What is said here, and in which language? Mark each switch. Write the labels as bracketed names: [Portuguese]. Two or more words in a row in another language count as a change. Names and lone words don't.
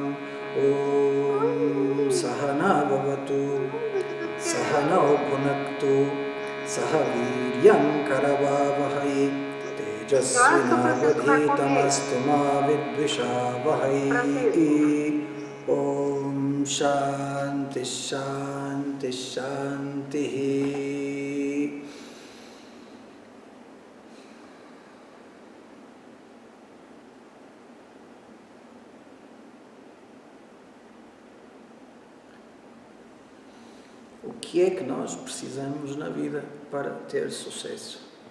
[Sanskrit] ॐ सहना भवतु सहनौ भुनक्तु सह वीर्यं करवावहै तेजस्विनावधीतमस्तु मा विद्विषावहै। ॐ शान्ति शान्ति शान्तिः। [Portuguese] O que é que nós precisamos na vida para ter sucesso?